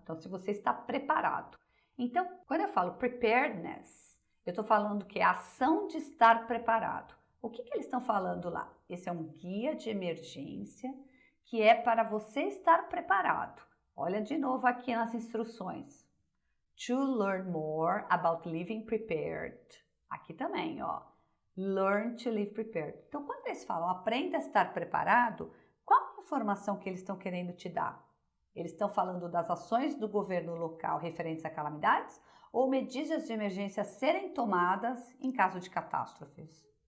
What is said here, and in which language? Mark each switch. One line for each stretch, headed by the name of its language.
Portuguese: Então, se você está preparado. Então, quando eu falo preparedness, eu estou falando que é a ação de estar preparado. O que eles estão falando lá? Esse é um guia de emergência que é para você estar preparado. Olha de novo aqui nas instruções.
English: To learn more about living prepared.
Portuguese: Aqui também, ó.
English: Learn to live prepared.
Portuguese: Então, quando eles falam aprenda a estar preparado, qual a informação que eles estão querendo te dar? Eles estão falando das ações do governo local referentes a calamidades ou medidas de emergência a serem tomadas em caso de catástrofes?